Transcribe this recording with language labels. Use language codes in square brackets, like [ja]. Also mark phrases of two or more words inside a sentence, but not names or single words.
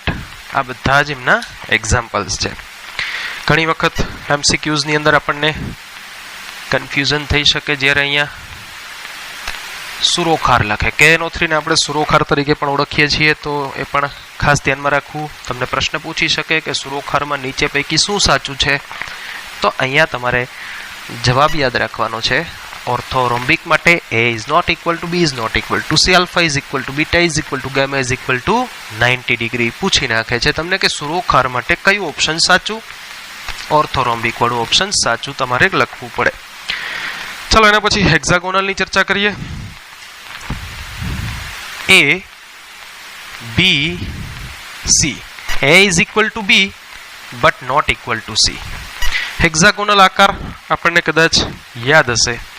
[gu] આ બધા જ એમના એક્ઝામ્પલ્સ છે. ઘણી વખત MCQs ની અંદર આપણને કન્ફ્યુઝન થઈ શકે જ્યારે અહીંયા સુરોખાર લખે. KNO3 ને આપણે સુરોખાર તરીકે પણ ઓળખીએ છીએ, તો એ પણ ખાસ ધ્યાનમાં રાખવું. તમને પ્રશ્ન પૂછી શકે કે સુરોખારમાં નીચે પૈકી શું સાચું છે, તો અહીંયા તમારે જવાબ યાદ રાખવાનો છે. ઓર્થોરોમ્બિક માટે [en] A is not equal to B is not equal to C, alpha is equal to beta is equal to gamma is equal to 90 ડિગ્રી [gu] પૂછી નાખે છે તમને કે સુરોખાર માટે કયું ઓપ્શન સાચું. ઓર્થોરોમ્બિક વાળું ઓપ્શન સાચું તમારે લખવું પડે. ચલો એના પછી હેક્સાગોનલની ચર્ચા કરીએ. [en] A B C, A is equal to B but not equal to C. [gu] હેક્સાગોનલ આકાર આપણને કદાચ યાદ હશે.